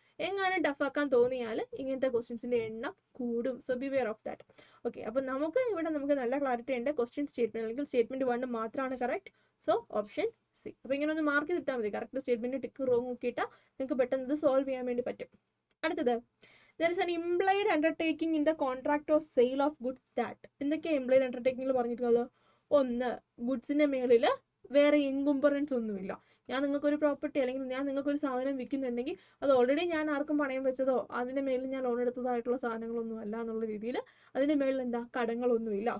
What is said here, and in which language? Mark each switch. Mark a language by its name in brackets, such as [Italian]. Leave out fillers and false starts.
[Malayalam] എങ്ങാനും ടഫാക്കാൻ തോന്നിയാൽ ഇങ്ങനത്തെ ക്വസ്റ്റ്യൻസിന്റെ എണ്ണം കൂടും. [English] So be aware of that. [Malayalam] Okay, അപ്പോൾ നമുക്ക് നല്ല ക്ലാരിറ്റി ഉണ്ട്. ക്വസ്റ്റ്യൻ സ്റ്റേറ്റ്മെന്റ് അല്ലെങ്കിൽ സ്റ്റേറ്റ്മെന്റ് 1 മാത്രമാണ് കറക്റ്റ്. So option C. അപ്പോൾ ഇങ്ങനെ ഒന്ന് മാർക്ക് ചെയ്തിട്ടാൽ മതി. കറക്റ്റ് സ്റ്റേറ്റ്മെന്റ് ടിക്ക് റോങ് നോക്കിയിട്ടാൽ നിങ്ങൾക്ക് പെട്ടെന്ന് ഇത് സോൾവ് ചെയ്യാൻ വേണ്ടി പറ്റും. അടുത്തത്, [English] there is an implied undertaking in the contract of sale of goods that. [Malayalam] എന്തൊക്കെയാണ് ഇംപ്ലൈഡ് അണ്ടർടേക്കിംഗിൽ പറഞ്ഞിട്ടുള്ളത്? 1, ഗുഡ്സിന്റെ മേളിൽ വേറെ ഇൻകുംബറൻസ് ഒന്നുമില്ല. ഞാൻ നിങ്ങൾക്കൊരു പ്രോപ്പർട്ടി അല്ലെങ്കിൽ ഞാൻ നിങ്ങൾക്കൊരു സാധനം വിൽക്കുന്നുണ്ടെങ്കിൽ അത് ഓൾറെഡി ഞാൻ ആർക്കും പണയം വെച്ചതോ അതിൻ്റെ മേളിൽ ഞാൻ ലോൺ എടുത്തതായിട്ടുള്ള സാധനങ്ങളൊന്നും അല്ല എന്നുള്ള രീതിയിൽ അതിൻ്റെ മേളിൽ എന്താ കടങ്ങളൊന്നുമില്ല.